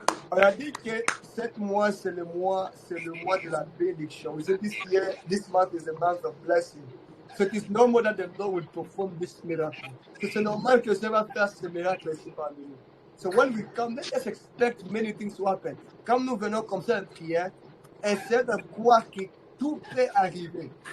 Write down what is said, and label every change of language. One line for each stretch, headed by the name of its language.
French: On a dit que 7 mois, c'est le mois de la bénédiction.
English: We said this month is a month of blessing. So it is normal that the Lord will perform this miracle.
French: So c'est normal que Dieu va faire ce miracle ici parmi nous.
English: So when we come, let us expect many things to happen.
French: Comme nous venons comme ça en prière, essayez de croire que tout peut arriver.